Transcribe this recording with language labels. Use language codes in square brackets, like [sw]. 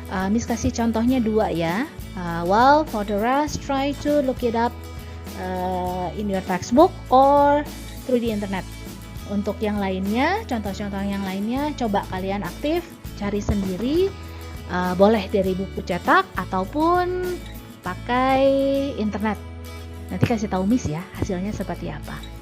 [id] Miss kasih contohnya 2 ya. [en] Well, for the rest, try to look it up in your textbook or through the internet. [id] Untuk yang lainnya, contoh-contoh yang lainnya, coba kalian aktif cari sendiri. Boleh dari buku cetak ataupun pakai internet. Nanti kasih tahu Miss ya hasilnya seperti apa.